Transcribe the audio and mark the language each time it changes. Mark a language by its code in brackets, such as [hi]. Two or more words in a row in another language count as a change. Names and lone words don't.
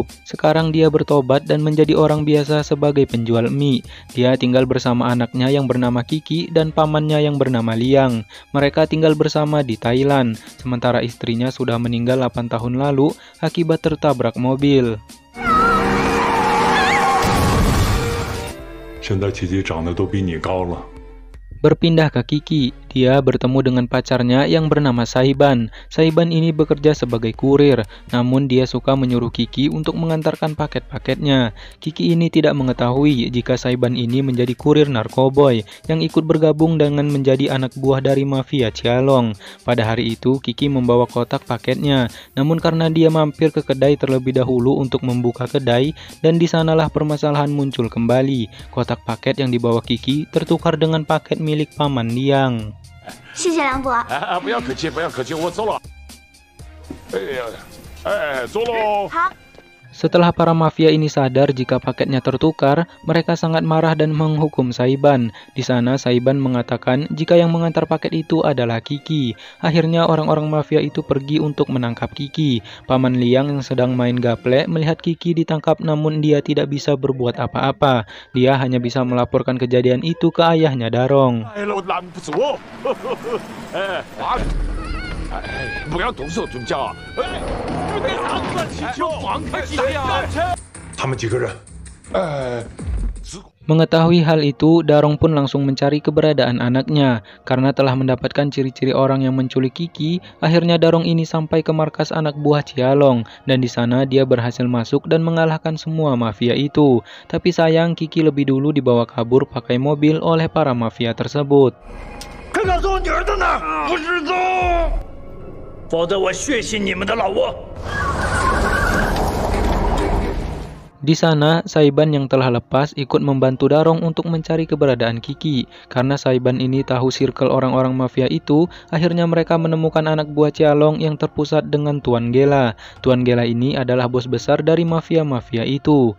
[id] Sekarang dia bertobat dan menjadi orang biasa sebagai penjual mie. Dia tinggal bersama anaknya yang bernama Kiki dan pamannya yang bernama Liang. Mereka tinggal bersama di Thailand, sementara istrinya sudah meninggal 8 tahun lalu akibat tertabrak mobil. [zh] 现在琪琪长得都比你高了。 [id] Berpindah ke Kiki, dia bertemu dengan pacarnya yang bernama Saiban. Saiban ini bekerja sebagai kurir, namun dia suka menyuruh Kiki untuk mengantarkan paket-paketnya. Kiki ini tidak mengetahui jika Saiban ini menjadi kurir narkoboy yang ikut bergabung dengan menjadi anak buah dari mafia Cialong. Pada hari itu, Kiki membawa kotak paketnya, namun karena dia mampir ke kedai terlebih dahulu untuk membuka kedai, dan di sanalah permasalahan muncul kembali. Kotak paket yang dibawa Kiki tertukar dengan paket milik paman Liang. [zh] 谢谢梁伯。不要客气，不要客气，我走了。哎呀，哎，走喽。好。 [id] Setelah para mafia ini sadar jika paketnya tertukar, mereka sangat marah dan menghukum Saiban. Di sana Saiban mengatakan jika yang mengantar paket itu adalah Kiki. Akhirnya orang-orang mafia itu pergi untuk menangkap Kiki. Paman Liang yang sedang main gaple melihat Kiki ditangkap, namun dia tidak bisa berbuat apa-apa. Dia hanya bisa melaporkan kejadian itu ke ayahnya Darong. [zh] 不要动手动脚！别打算气球，放开气球！他们几个人？ [id] Mengetahui hal itu, Darong pun langsung mencari keberadaan anaknya. Karena telah mendapatkan ciri-ciri orang yang menculik Kiki, akhirnya Darong ini sampai ke markas anak buah Cialong, dan di sana dia berhasil masuk dan mengalahkan semua mafia itu. Tapi sayang, Kiki lebih dulu dibawa kabur pakai mobil oleh para mafia tersebut. [zh] 否则我血洗你们的老窝！ [id] Di sana, Saiban yang telah lepas ikut membantu Darong untuk mencari keberadaan Kiki. Karena Saiban ini tahu circle orang-orang mafia itu, akhirnya mereka menemukan anak buah Qialong yang terpusat dengan Tuan Gela. Tuan Gela ini adalah bos besar dari mafia-mafia itu.